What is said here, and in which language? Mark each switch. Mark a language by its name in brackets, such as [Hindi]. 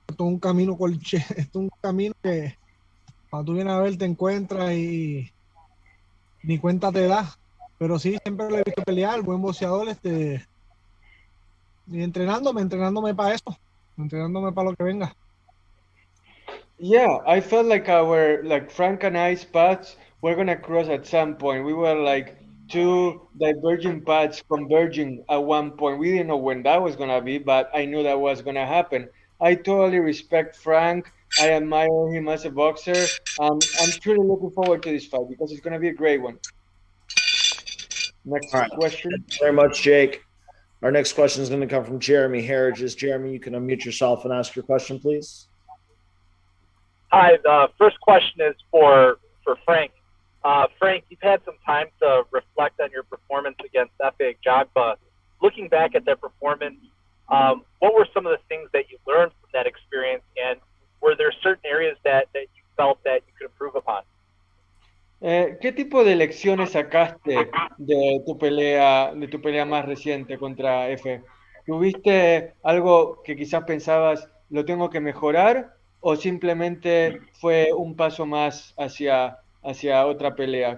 [Spanish] Esto es un camino esto es un camino que cuando tú vienes a ver te encuentras y ni cuenta te da, pero sí, siempre lo he visto pelear, buen boxeador, y entrenándome para eso, entrenándome para lo que venga. [English] Yeah, I felt like Frank and I's paths were gonna cross at some point. We were like two diverging paths converging at one point. We didn't know when that was gonna be, but I knew that was gonna happen. I totally respect Frank. I admire him as a boxer. I'm truly looking forward to this fight because it's gonna be a great one. Next question. Thank you very much, Jake. Our next question is going to come from Jeremy Herriges. Jeremy, you can unmute yourself and ask your question, please. Hi, the first question is for Frank. Frank, you've had some time to reflect on your performance against Efe Ajagba. Looking back at that performance, what were some of the things that you learned from that experience, and were there certain areas that you felt that you could improve upon? [Spanish] ¿Qué tipo de lecciones sacaste de tu pelea más reciente contra Efe? ¿Tuviste algo que quizás pensabas lo tengo que mejorar o simplemente fue un paso más hacia otra pelea?